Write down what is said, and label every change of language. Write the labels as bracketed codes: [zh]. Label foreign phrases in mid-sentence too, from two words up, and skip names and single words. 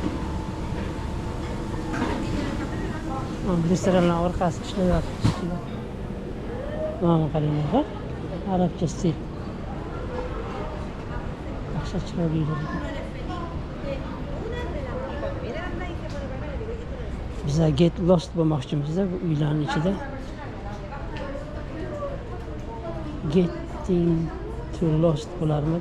[uz] Restoranlar orqasi ishlayapti. Mana qaranglar, arabcha stil. Yaxshi chiroyli. Biz [en] get lost [uz] bo'lmoqchimiz bu uylarning ichida. [en] Getting to lost bo'larmidi?